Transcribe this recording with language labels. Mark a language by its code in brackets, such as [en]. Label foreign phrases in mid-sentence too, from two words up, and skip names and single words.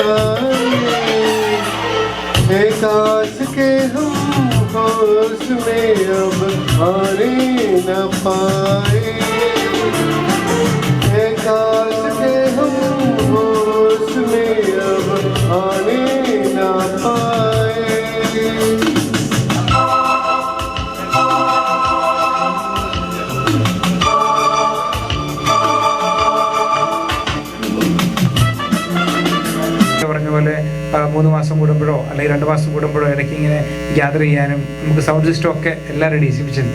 [hi] पाए, काश के हम होश में अब आने न पाए, काश के हम होश में अब आने न पाए। [ml] പറഞ്ഞ പോലെ 3 മാസം കൂടുമ്പോഴോ അല്ലെങ്കിൽ 2 മാസം കൂടുമ്പോഴോ ഇടയ്ക്ക് ഇങ്ങനെ ഗ്യാദർ ചെയ്യാനും നമുക്ക് [en] sound system [ml] ഒക്കെ എല്ലാം റെഡി ചെയ്യിപ്പിച്ചിട്ടുണ്ട്.